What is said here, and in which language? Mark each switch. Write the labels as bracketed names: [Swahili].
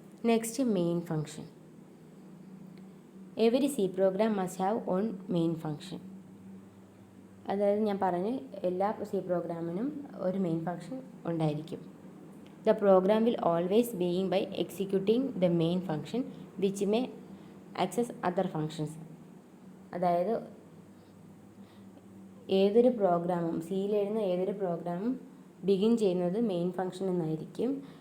[English] Next main function. Every C program must have one main function. [Malayalam] അതായത് ഞാൻ പറഞ്ഞു എല്ലാ സി പ്രോഗ്രാമിനും ഒരു മെയിൻ ഫംഗ്ഷൻ ഉണ്ടായിരിക്കും. [English] The program will always begin by executing the main function which may access other functions. [Malayalam] അതായത് ഏതൊരു പ്രോഗ്രാമും സിയിൽ എഴുതുന്ന ഏതൊരു പ്രോഗ്രാമും ബിഗിൻ ചെയ്യുന്നത് മെയിൻ ഫംഗ്ഷൻ എന്നായിരിക്കും.